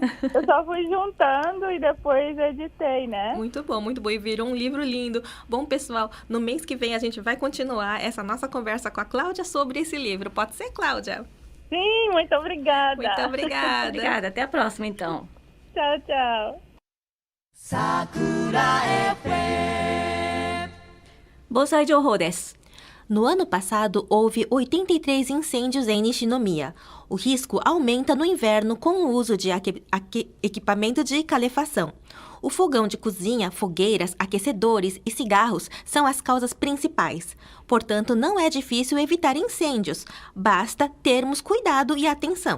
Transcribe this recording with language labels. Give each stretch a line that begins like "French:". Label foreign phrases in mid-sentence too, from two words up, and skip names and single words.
Portuguese: Eu só fui juntando e depois editei, né? Muito bom, muito bom. E virou um livro lindo. Bom, pessoal, no mês que vem a gente vai continuar essa nossa conversa com a Cláudia sobre esse livro. Pode ser, Cláudia? Sim, muito obrigada. Muito obrigada. Obrigada. Até a próxima, então. Tchau, tchau. Sakura FM.
Japanese: 盆栽情報です.
Portuguese: No ano passado, houve 83 incêndios em Nishinomiya. O risco aumenta no inverno com o uso de equipamento de calefação. O fogão de cozinha, fogueiras, aquecedores e cigarros são as causas principais. Portanto, não é difícil evitar incêndios. Basta termos cuidado e atenção.